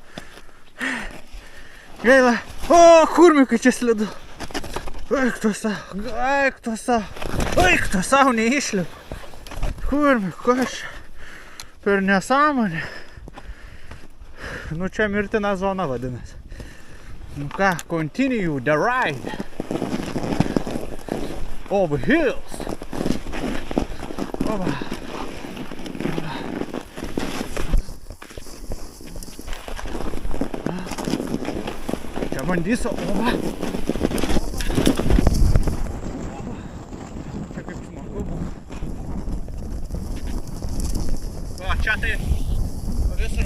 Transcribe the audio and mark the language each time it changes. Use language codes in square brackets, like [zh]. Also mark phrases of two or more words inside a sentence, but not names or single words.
[lt] Gaila. O, kurmikai čia slidu. Eik tu savo, neišlipu. Kurmikai, aš per nesąmonę. Nu čia mirtina zona vadinasi. Nu ką, [en] continue the ride. Over hills. Oba. [lt] Čia bandysiu, oba. Čia kaip smagu. O, čia tai visur.